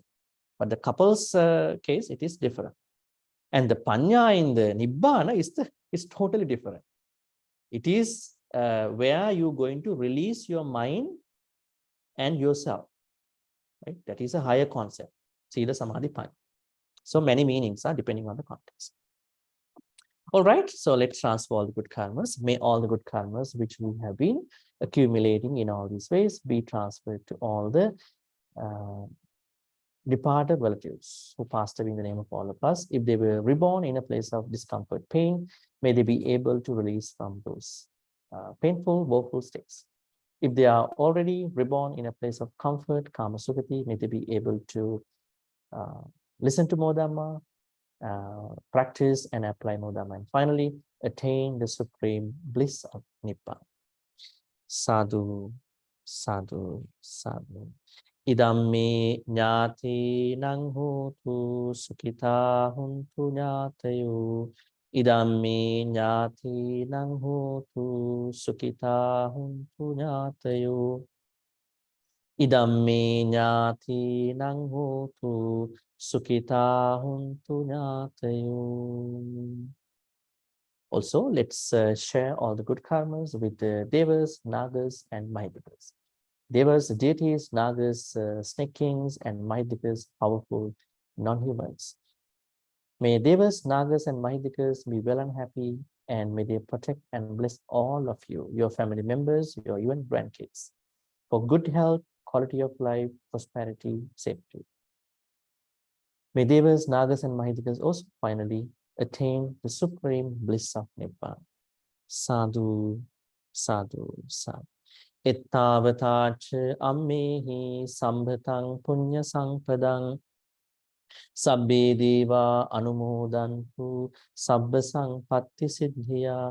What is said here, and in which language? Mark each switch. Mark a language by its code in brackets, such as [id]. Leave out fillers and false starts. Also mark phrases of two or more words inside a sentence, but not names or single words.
[en] But the couple's case, it is different. And the panya in the nibbana is totally different. It is where you're going to release your mind and yourself. Right? That is a higher concept. [pi] Sila samadhi panya. [en] So many meanings are depending on the context. All right, so let's transfer all the good karmas. May all the good karmas which we have been accumulating in all these ways be transferred to all the departed relatives who passed away in the name of all of us. If they were reborn in a place of discomfort, pain, may they be able to release from those painful, woeful states. If they are already reborn in a place of comfort, [pi] kama sukati, [en] may they be able to listen to more Dhamma, practice and apply more Dhamma, and finally attain the supreme bliss of Nibbana. [pi] Sadhu, sadhu, sadhu. Idam me jnati nang hotu sukita huntu jnatayu. Idam me jnati nang hotu sukita huntu jnatayu. Idam me jnati nang hotu sukita huntu jnatayu. [en] Also, let's share all the good karmas with the devas, nagas, and mahidvikas. Devas, deities, nagas, snake kings, and mahidvikas, powerful non-humans. May devas, nagas, and mahidvikas be well and happy, and may they protect and bless all of you, your family members, your even grandkids, for good health, quality of life, prosperity, safety. May devas, nagas, and mahidvikas also finally attain the supreme bliss of Nibbana. [pi] Sadhu, sadhu, sadhu. Ittavatacha ammehi sambhatang punya sampadang sabbe deva anumodantu sabba sangpatti siddhiya.